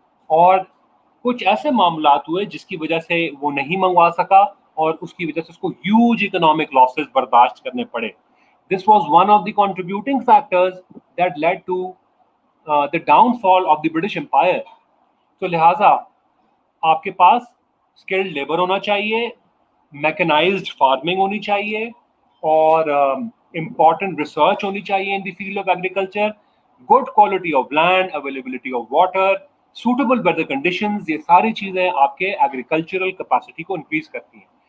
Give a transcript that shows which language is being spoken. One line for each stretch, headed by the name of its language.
Urdu: اور کچھ ایسے معاملات ہوئے جس کی وجہ سے وہ نہیں منگوا سکا، اور اس کی وجہ سے اس کو ہیوج اکنامک لاسز برداشت کرنے پڑے.
English: This was one of the contributing factors that led to the downfall of the British Empire.
Urdu: تو لہٰذا آپ کے پاس اسکلڈ لیبر ہونا چاہیے، میکنائزڈ فارمنگ ہونی چاہیے، اور امپورٹنٹ ریسرچ ہونی چاہیے
English: in the field of agriculture, good quality of land, availability of water, suitable weather conditions,
Urdu: یہ ساری چیزیں آپ کے ایگریکلچرل کیپیسٹی کو انکریز کرتی ہیں.